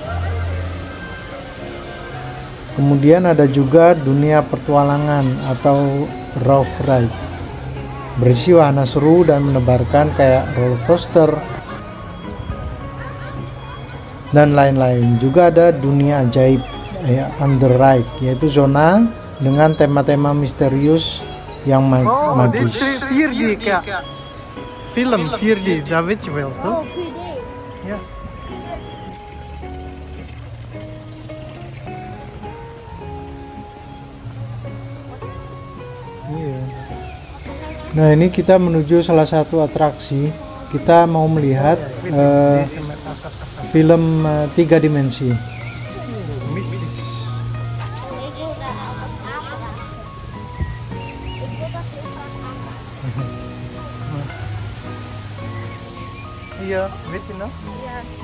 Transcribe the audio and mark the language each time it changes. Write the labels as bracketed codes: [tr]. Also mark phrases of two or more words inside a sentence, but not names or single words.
[id] Kemudian ada juga dunia pertualangan atau Raufreich, berisi wahana seru dan menebarkan kayak roller coaster dan lain-lain. Juga ada dunia ajaib ya, Underreich, yaitu zona dengan tema-tema misterius yang magis. [nl] Dit is 4D [id] kayak film 4D, [nl] dat weet je wel toch? [id] Oh, 4D. [nl] Ja. [id] Iya. Nah, ini kita menuju salah satu atraksi. Kita mau melihat film 3 dimensi. Mistis. Iya, [nl] weet je nog? Ja.